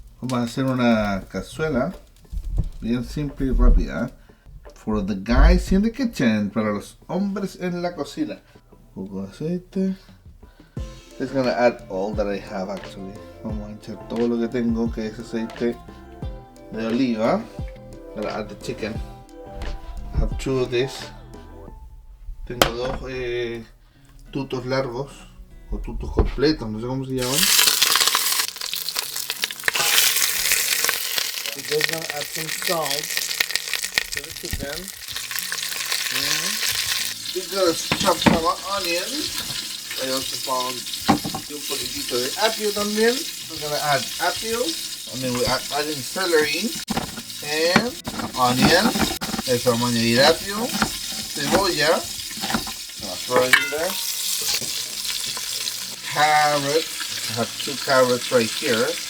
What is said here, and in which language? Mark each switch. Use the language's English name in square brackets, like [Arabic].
[Spanish] Vamos a hacer una cazuela bien simple y rápida. [English] For the guys in the kitchen, [Spanish] para los hombres en la cocina. Un poco de aceite. [English] Just gonna add all that I have actually. [Spanish] Vamos a echar todo lo que tengo, que es aceite de oliva. [English] Gonna add the chicken. I have two of this. [Spanish] Tengo dos tutos largos o tutos completos, no sé cómo se llaman. [English] We're just gonna add some salt to the chicken. We're gonna chop some onions. I also found [Spanish] un poquitito de apio también. [English] We're gonna add apio. And then we're adding celery and onion. [Spanish] Eso, vamos a añadir apio, cebolla. [English] Throw it in there. Carrot. I have two carrots right here.